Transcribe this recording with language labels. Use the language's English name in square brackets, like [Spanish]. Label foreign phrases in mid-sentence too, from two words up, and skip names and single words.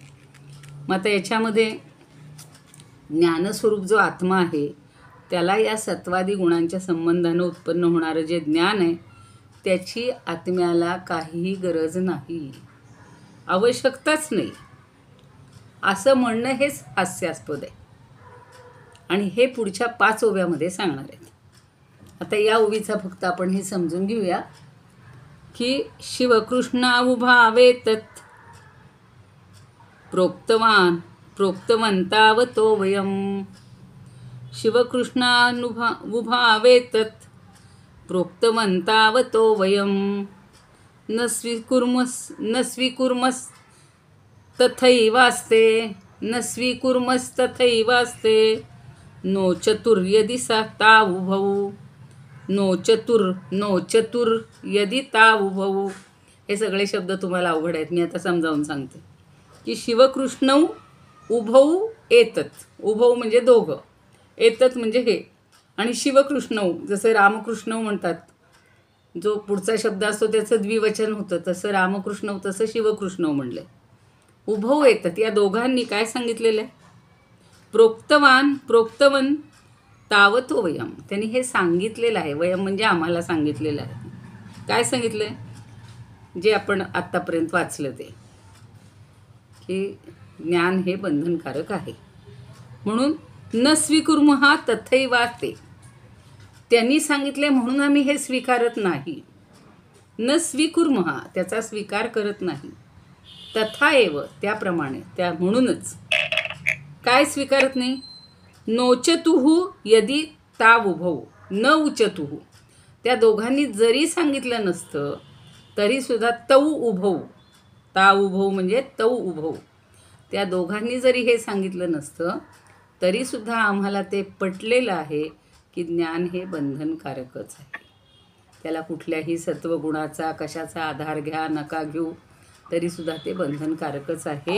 [Marathi] मग आता याच्यामध्ये ज्ञानस्वरूप जो आत्मा आहे त्याला या सत्वादी गुणांच्या संबंधानं उत्पन्न होणारं जे ज्ञान आहे त्याची आत्म्याला काहीही गरज नाही, आवश्यकताच नाही, असं म्हणणं हेच हास्यास्पद आहे. आणि हे पुढच्या 5 ओव्यामध्ये सांगणार आहेत. आता या ओवीचा फक्त आपण हे समजून घेऊया की [Sanskrit] शिवकृष्णा उभावे तत् प्रोक्तवंतावतो वयम. शिवकृष्णानुभावे तत् प्रोक्तवंतावतो वयम. न स्वीकुर्मस्तथैवास्ते नो चतुर्यदि सा तावुभौ. नो चतुर यदि तावुभौ. [Marathi] हे सगळे शब्द तुम्हाला अवघड आहेत, मी आता समजावून सांगते की [Sanskrit] शिवकृष्णौ उभौ एतत्. [Marathi] उभौ म्हणजे दोघं, एतत् म्हणजे हे, आणि शिवकृष्णौ जसं रामकृष्णौ म्हणतात, जो पुढचा शब्द असतो त्याचं द्विवचन होतं, तसं रामकृष्णौ तसं शिवकृष्णौ म्हणलं. [Sanskrit] उभौ एतत् [Marathi] या दोघांनी काय सांगितलेलं आहे? [Sanskrit] प्रोक्तवन तावतो वयम. [Marathi] त्यांनी हे सांगितलेलं आहे. वयम म्हणजे आम्हाला सांगितलेलं आहे. काय सांगितलं आहे? जे आपण आत्तापर्यंत वाचलं ते, की ज्ञान हे बंधनकारक आहे. [Sanskrit] म्हणून न स्वीकुर्मः तथैवास्ते. [Marathi] त्यांनी सांगितले म्हणून आम्ही हे स्वीकारत नाही. [Sanskrit] न स्वीकुर्मः [Marathi] त्याचा स्वीकार करत नाही. [Sanskrit] तथा एव [Marathi] त्याप्रमाणे, त्या म्हणूनच काय स्वीकारत नाही? [Sanskrit] नोचतुहु यदि तावुभौ. न उचतुहु [Marathi] त्या दोघांनी जरी सांगितलं नसतं तरीसुद्धा [Sanskrit] तौ उभौ. [Marathi] तावुभौ म्हणजे [Sanskrit] तौ उभौ. [Marathi] त्या दोघांनी जरी हे सांगितलं नसतं तरीसुद्धा आम्हाला ते पटलेलं आहे की ज्ञान हे बंधनकारकच आहे. त्याला कुठल्याही सत्वगुणाचा कशाचा आधार घ्या नका घेऊ तरीसुद्धा ते बंधनकारकच आहे.